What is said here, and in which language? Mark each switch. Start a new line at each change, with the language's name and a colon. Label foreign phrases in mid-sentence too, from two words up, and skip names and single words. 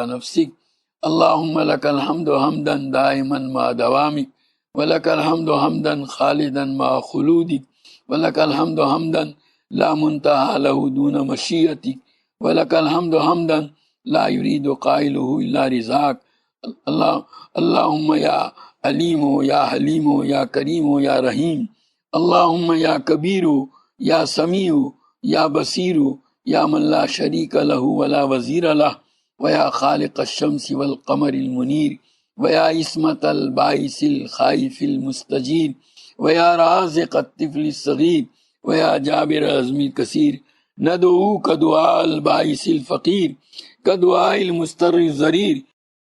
Arabic: نفسک اللہم لک الحمد حمدا دائما مع دوامک ولک الحمد حمدا خالدا مع خلودک ولک الحمد حمدا لا منتہى له دون مشیئتک ولک الحمد حمدا لا يريد قائله الا رضاک اللہم یا علیم یا حلیم یا کریم یا رحیم اللہم یا کبیر یا سمیع یا بصیر یا من لا شریک له ولا وزیر له ویا خالق الشمس والقمر المنیر ویا عصمت الباعث الخائف المستجیر ویا رازق الطفل الصغیر ویا جابر العظم الکثیر ندعوک دعاء الباعث الفقیر کدعاء المضطر الضریر